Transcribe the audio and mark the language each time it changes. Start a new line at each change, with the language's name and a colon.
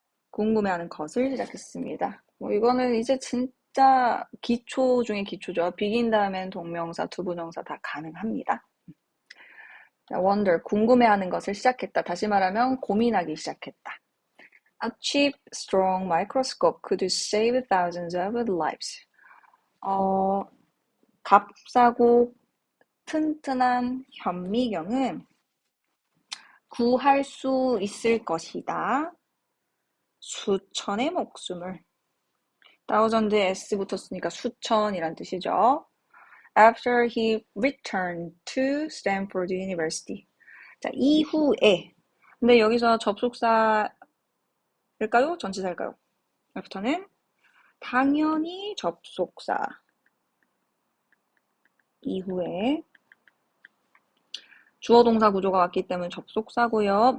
Korean: 궁금해하는 것을 시작했습니다. 이거는 이제 진짜 기초 중에 기초죠. begin 다음엔 동명사, 투부정사 다 가능합니다. wonder, 궁금해하는 것을 시작했다. 다시 말하면 고민하기 시작했다.
English: A cheap, strong microscope could save thousands of lives.
Korean: 값싸고 튼튼한 현미경은 구할 수 있을 것이다. 수천의 목숨을. thousand에 s 붙었으니까 수천이란 뜻이죠.
English: After he returned to Stanford University.
Korean: 자, 이후에. 근데 여기서 접속사일까요? 전치사일까요? after는 당연히 접속사. 이후에 주어 동사 구조가 왔기 때문에 접속사고요.